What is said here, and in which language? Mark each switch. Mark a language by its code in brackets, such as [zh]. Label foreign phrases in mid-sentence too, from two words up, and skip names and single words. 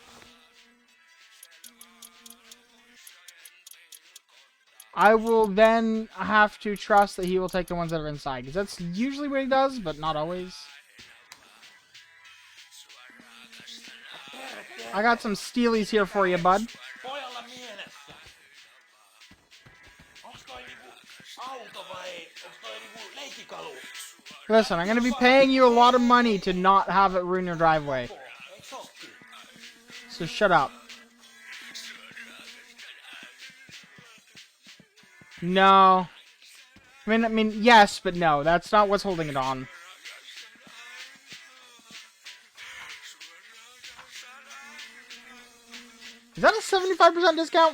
[en] I will then have to trust that he will take the ones that are inside, because that's usually what he does, but not always. I got some steelies here for you, bud. [fi] Pojalla mielessä. Onks toi niinku auto vai onks toi niinku leikkikalu? [en] Listen, I'm going to be paying you a lot of money to not have it ruin your driveway. [fi] Eiks ookin? [en] So shut up. No. I mean, yes, but no. That's not what's holding it on. Is that a 75% discount?